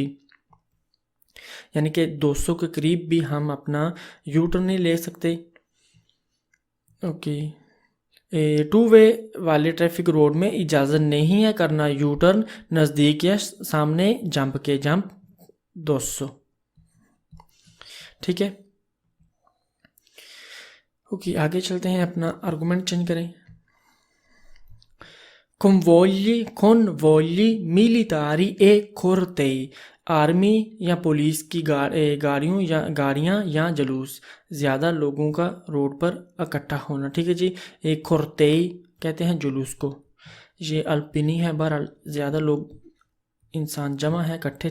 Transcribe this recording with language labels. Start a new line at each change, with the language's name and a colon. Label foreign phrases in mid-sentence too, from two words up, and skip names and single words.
Hindi: यानी कि 200 के करीब भी हम अपना यू टर्न नहीं ले सकते। ओके, टू वे वाले ट्रैफिक रोड में इजाज़त नहीं है करना यू टर्न नज़दीक या सामने जंप 200। ठीक है, ओके, आगे चलते हैं, अपना आर्गूमेंट चेंज करें।
Italian: convogli militari e cortei,
Hindi: आर्मी या पुलिस की गाड़ियाँ या जुलूस, ज़्यादा लोगों का रोड पर इकट्ठा होना। ठीक है जी, एक cortei कहते हैं जुलूस को, ये अल्पिनी है, बहरहाल ज़्यादा लोग इंसान जमा है इकट्ठे।